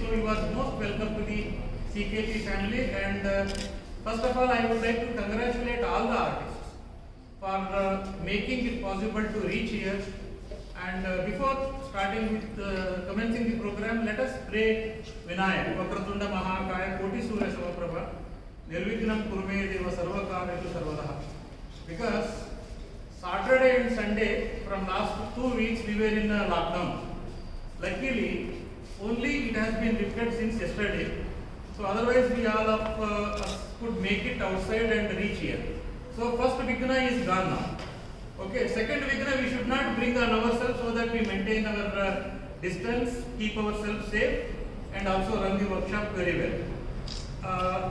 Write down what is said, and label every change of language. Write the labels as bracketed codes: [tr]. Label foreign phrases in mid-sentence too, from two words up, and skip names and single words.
[en] So, you are most welcome to the CKP family. And first of all, I would like to congratulate all the artists for making it possible to reach here. And before starting with commencing the program, let us pray Vinayak, [sa] Vakratunda Mahakaya, Koti Surya Savaprabha, Nirvignam Kurme Deva Sarvakaretu Sarvadaha. [en] Because Saturday and Sunday, from last 2 weeks, we were in lockdown. Luckily, only it has been lifted since yesterday. So otherwise, we all of us could make it outside and reach here. So first Vighna is gone now. Okay, second Vighna we should not bring on ourselves, so that we maintain our distance, keep ourselves safe, and also run the workshop very well.